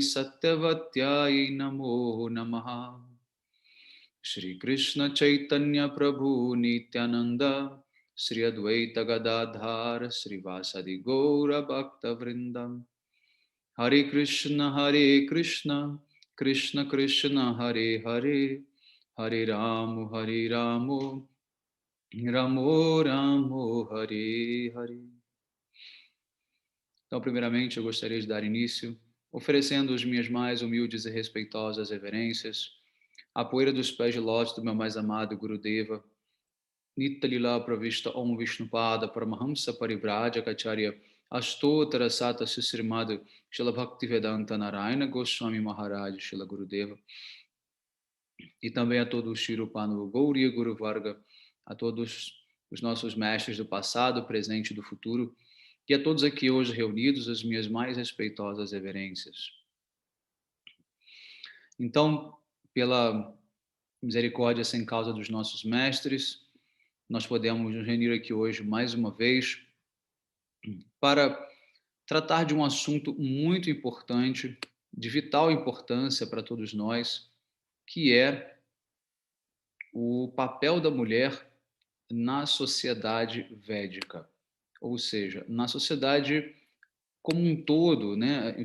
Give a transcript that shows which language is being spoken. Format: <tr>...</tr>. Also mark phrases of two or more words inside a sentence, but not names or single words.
<sa>सत्यवत्यै नमो नमः श्री कृष्ण चैतन्य प्रभु नित्यानन्द श्री अद्वैत गदाधर श्री वासादि गौर भक्त वृन्दम् हरे कृष्ण कृष्ण कृष्ण हरे हरे हरे रामो रामो रामो हरे हरे.</sa> <pt>Então, primeiramente, eu gostaria de dar início oferecendo as minhas mais humildes e respeitosas reverências à poeira dos pés de lótus do meu mais amado Gurudeva, Nitalila Pravishta Om Vishnupada Paramahamsa Parivrajaka Kacharya Astotara Sata Sisrimad Shila Bhaktivedanta Narayana Goswami Maharaj Shila Gurudeva, e também a todo o Shirupanu Gauriya Guru Varga, a todos os nossos mestres do passado, presente e do futuro, e a todos aqui hoje reunidos, as minhas mais respeitosas reverências. Então, pela misericórdia sem causa dos nossos mestres, nós podemos nos reunir aqui hoje mais uma vez para tratar de um assunto muito importante, de vital importância para todos nós, que é o papel da mulher na sociedade védica, ou seja, na sociedade como um todo, né?</pt>